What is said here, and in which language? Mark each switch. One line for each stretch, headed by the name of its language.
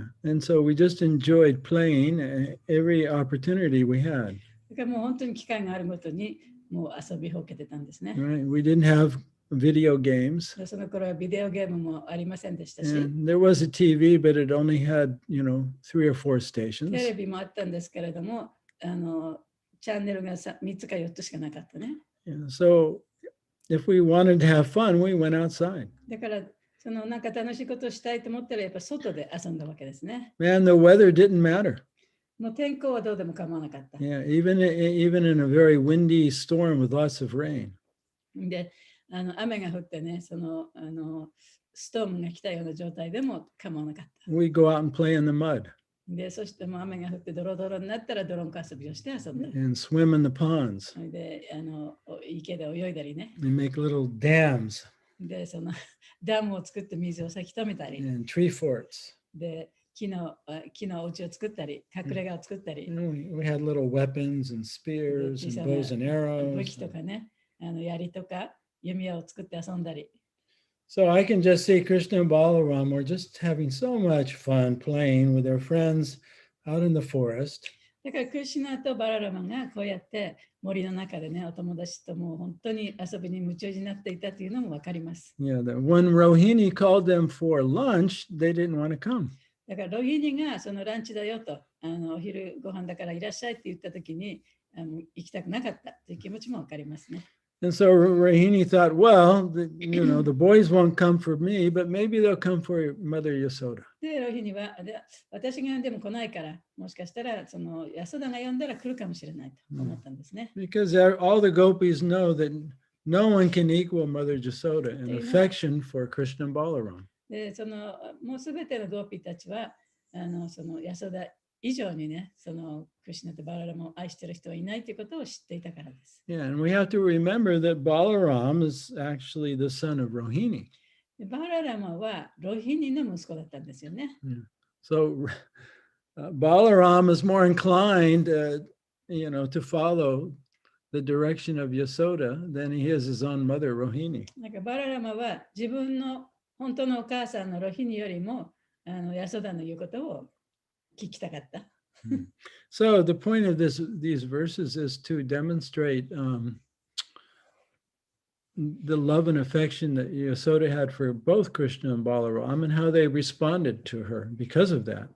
English: Yeah, and so we just enjoyed playing every opportunity we had.
Japanese: だからもう本当に機会があるごとにもう遊びほうけてたんですね。
English: Right? We didn't have video games.
Japanese: その頃はビデオゲームもありませんでしたし、
English: And there was a TV, but it only had, 3 or 4 stations.
Japanese: テレビもあったんですけれども、チャンネルが3つか4つしかなかったね。
English: Yeah, so if we wanted to have fun, we went outside.
Japanese: だからそのなんか楽しいことをしたいと思ったらやっぱ外で遊んだわけですね。
English: Man, the weather didn't matter.
Japanese: もう天候はどうでも構わなかった。
English: Yeah, even in a very windy storm with lots of rain.
Japanese: で、雨が降ってね、そのストームが来たような状態でも構わなかった。
English: We go out and play in the mud
Japanese: で、そしてもう雨が降ってドロドロになったら泥んこ遊びをして遊んだ。
English: and swim in the ponds
Japanese: で、池で泳いだりね。
English: and make little dams
Japanese: で、そのダムを作って水をせき止めたり。
English: and tree forts.
Japanese: で、木のお家を作ったり、隠れ家を作ったり、
English: we had little weapons and spears and bows and
Japanese: 武
English: arrows.
Japanese: 器とかね、槍とか弓矢を作って遊んだり。
English: So I can just see Krishna and Balaram were just having so much fun playing with their friends out in the forest.
Japanese: だからクリシュナとバララマがこうやって森の中でね、お友達ともう本当に遊びに夢中になっていたというのもわかります。
English: Yeah, that when Rohini called them for lunch, they didn't want to come.
Japanese: だからロヒニがそのランチだよと、お昼ご飯だからいらっしゃいって言ったときに行きたくなかったという気持ちもわかりますね。
English: And so Rohini thought, well, the boys won't come for me, but maybe they'll come for Mother Yasoda.
Japanese: で、ロヒニは私が呼んでも来ないから、もしかしたらそのヤソダが呼んだら来るかもしれないと思ったんですね。
English: Because all the gopis know that no one can equal Mother Yasoda in affection for Krishna and Balaram.
Japanese: で、もうすべてのゴーピーたちは、そのヤソダ以上にね、そのクリシュナとバララマを愛している人はいないということを知っていたからです。
English: Yeah, and we have to remember that Balaram is actually the son of Rohini.
Japanese: でバララマはロヒニの息子だったんですよね。
English: So Balaram is more inclined, to follow the direction of Yasoda than he is his own mother, Rohini.
Japanese: なんかバララマは自分の本当のお母さんのロヒニよりもヤソダの言うことを聞きたかった。
English: So the point of these verses is to demonstrate the love and affection that Yasoda had for both Krishna and Balaram and how they responded to her because of that.